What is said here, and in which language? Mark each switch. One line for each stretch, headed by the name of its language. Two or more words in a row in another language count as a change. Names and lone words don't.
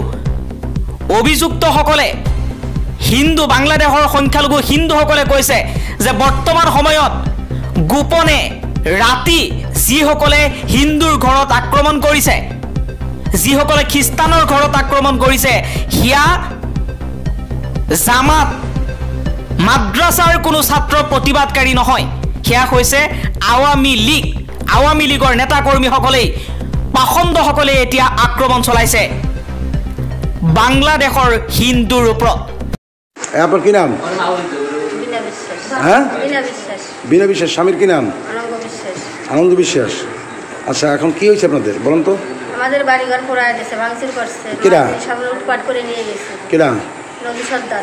Assamese: অভিযুক্তসকলে হিন্দু, বাংলাদেশৰ সংখ্যালঘু হিন্দুসকলে কৈছে যে বৰ্তমান সময়ত গোপনে ৰাতি যিসকলে হিন্দুৰ ঘৰত আক্ৰমণ কৰিছে, যিসকলে খ্ৰীষ্টানৰ ঘৰত আক্ৰমণ কৰিছে, সেয়া জামাত মাদ্ৰাছাৰ কোনো ছাত্ৰ প্ৰতিবাদকাৰী নহয়, সেয়া হৈছে আৱামী লীগ। আৱামী লীগৰ নেতা কৰ্মীসকলেই, পাখণ্ডসকলে এতিয়া আক্ৰমণ চলাইছে বাংলাদেশৰ হিন্দুৰ ওপৰত।
Bangla: আপনার কি নাম? হ্যাঁ, বিনা বিশ্বাস। স্বামীর কি নাম? আনন্দ বিশ্বাস। আচ্ছা, এখন কি হয়েছে আপনাদের বলুন তো? আমাদের বাড়িঘর পোড়ায় গেছে, ভাঙচুর করছে, কিরা সব লুটপাট করে নিয়ে গেছে। কিরা? নজরুল সর্দার।